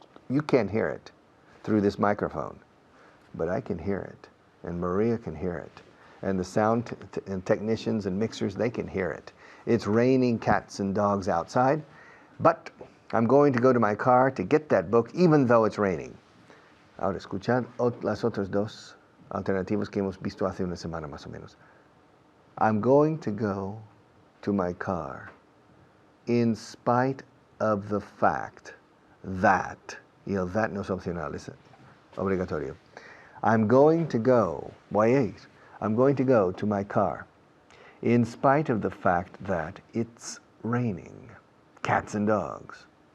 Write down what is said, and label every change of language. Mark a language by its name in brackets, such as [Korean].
[English] You can't hear it through this microphone, but I can hear it, and Maria can hear it, and the sound and technicians and mixers, they can hear it. It's raining cats and dogs outside, but I'm going to go to my car to get that book even though it's raining. [Spanish] Ahora, escuchad las otras dos alternativas que hemos visto hace una semana más o menos. [English] I'm going to go to my car in spite of the fact that, that [Spanish] no es opcional, es obligatorio. [English] I'm going to go to my car in spite of the fact that it's raining, cats and dogs.